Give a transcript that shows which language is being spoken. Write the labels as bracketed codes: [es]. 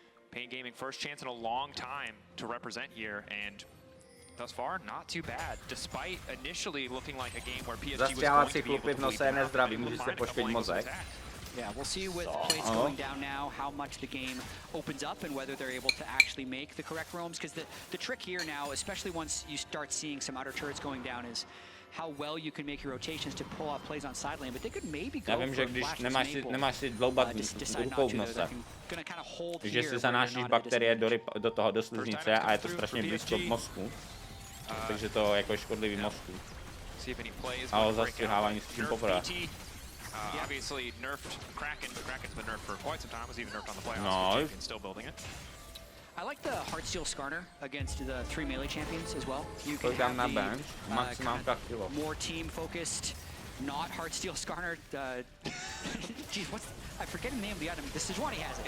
[en] Pain Gaming first chance in a long time to represent here, and thus far not too bad, despite initially looking like a game where PSG was going to be able to [cs] nose je nezdravý, může se poškodit mozek. [en] Yeah, we'll see with plates going down now how much the game opens up and whether they're able to actually make the correct roams. Because the trick here now, especially once you start seeing some outer turrets going down, is how well you can make your rotations to pull off plays on side lane. But they could maybe go [cs] Já vím, že když nemáš si dloubat rukou v nose, že si zanášíš bakterie do sliznice a je to strašně blízko k mozku, takže to jako je škodlivý mozku. A o zastřihávání s tím poprvé. [en] Obviously nerfed Kraken. Kraken's been nerfed for quite some time. Was even nerfed on the playoffs. [cs] No. [en] Champions still building it. I like the Heartsteel Skarner against the 3 melee champions as well. You can Put down have that bench. Maximum kilo. more team focused, not Heartsteel Skarner. Geez, I forget the name of the item. The Sejuani has it.